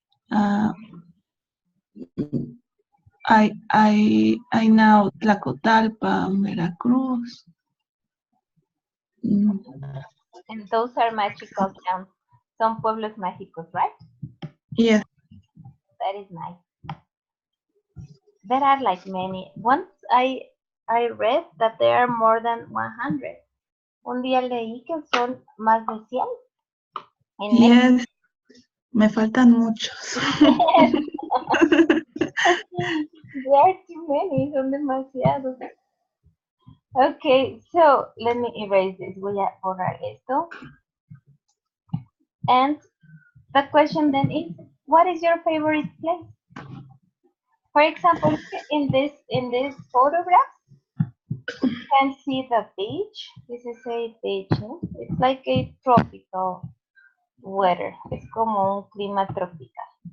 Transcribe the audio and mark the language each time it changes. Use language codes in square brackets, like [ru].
[es] ah, hay now Tlacotalpa, Veracruz. Mm, [en] And those are magical towns. Some pueblos mágicos, right? yes, That is nice. There are like many. Once I read that there are more than 100. [es] Un día leí que son más de 100 en México. yes, me faltan muchos. [en] There are too many, [es] son demasiados. [en] Okay, so let me erase this. [es] Voy a borrar esto. [en] And the question then is, what is your favorite place? For example, in this photograph, you can see the beach. This is a beach, no? It's like a tropical weather. [es] Es como un clima tropical.